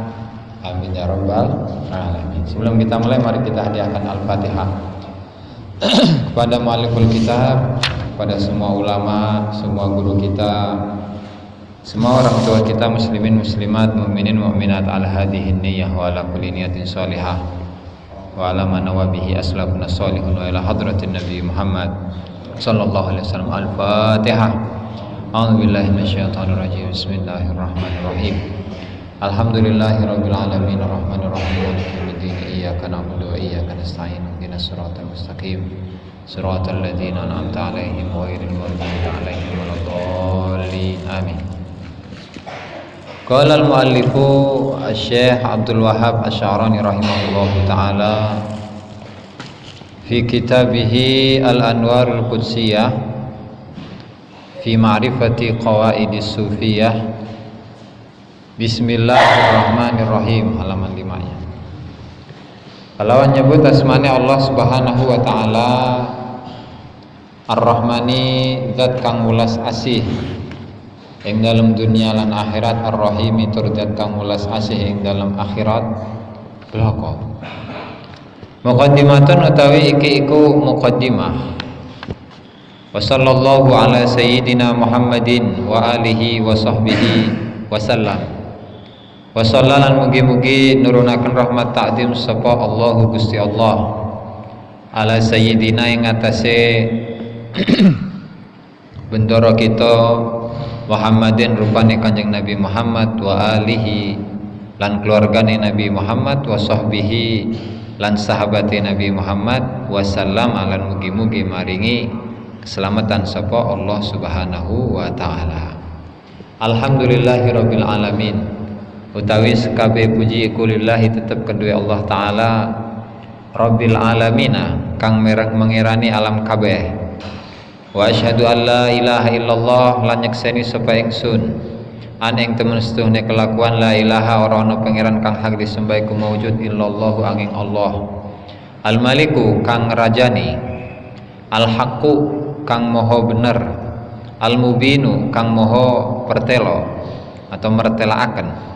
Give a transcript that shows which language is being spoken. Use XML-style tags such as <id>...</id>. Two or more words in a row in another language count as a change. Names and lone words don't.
<ar>آمين يا رب العالمين.</ar> <id>Sebelum kita mulai, mari kita hadiahkan Al-Fatihah kepada</id> <ar>مؤلف الكتاب,</ar> <id>kepada semua ulama, semua guru kita, semua orang tua kita, muslimin muslimat, mukminin mukminat,</id> <ar>على هذه النية وعلى كل نية صالحة وعلى ما نوى به أسلافنا الصالحون وإلى حضرة النبي محمد صلى الله عليه وسلم. Al-Fatihah. أعوذ بالله من الشيطان الرجيم بسم الله الرحمن الرحيم. الحمد لله رب العالمين الرحمن الرحيم مالك يوم الدين إياك نعبد وإياك نستعين اهدنا الصراط المستقيم صراط الذين أنعمت عليهم غير المغضوب عليهم ولا الضالين. Amin. قال المؤلف الشيخ عبد الوهاب الشعراني رحمه الله تعالى في كتابه الأنوار القدسية في معرفة قواعد الصوفية. Bismillahirrahmanirrahim,</ar> <id>halaman 5-nya.</id> <jv>Kalau nyebut asmane Allah</jv> <ar>سبحانه وتعالى,</ar> <jv>Ar-Rahmani zat kang welas asih ing dalam dunia lan akhirat, Ar-Rahimi tur zat kang welas asih ing dalam akhirat bloko. Muqaddimatun utawi iki iku muqaddimah.</jv> <ar>وصلى الله على سيدنا محمد وعلى آله وصحبه وسلم. وصلى الله</ar> <jv>mugi-mugi nurunaken rahmat ta'zim sapa Allahu Gusti Allah</jv> <ar>على سيدنا</ar> <jv>ing atase bendoro kita Muhammadin rupane Kanjeng Nabi Muhammad</jv> <ar>وآله</ar> <jv>lan keluargane Nabi Muhammad</jv> <ar>وصحبه</ar> <jv>lan sahabate Nabi Muhammad</jv> <ar>وسلم</ar> <jv>lan mugi-mugi maringi keselamatan sapa Allah</jv> <ar>سبحانه وتعالى. الحمد لله رب العالمين.</ar> <jv>Utawi kabeh puji iku lillahi tetep kedue</jv> <ar>الله تعالى رب العالمين</ar> <jv>kang merang mengirani alam kabeh.</jv> <ar>وأشهد أن لا إله إلا الله</ar> <jv>lan nyekseni sapa ingsun ing temen setuhne kelakuan</jv> <ar>لا إله</ar> <jv>ora ana pangeran kang hak disembah iku maujud illallahu angin Allah.</jv> <ar>الملك</ar> <jv>kang rajani,</jv> <ar>الحق</ar> <jv>kang moho bener,</jv> <ar>المبين</ar> <jv>kang moho pertelo atau mertelaaken.</jv>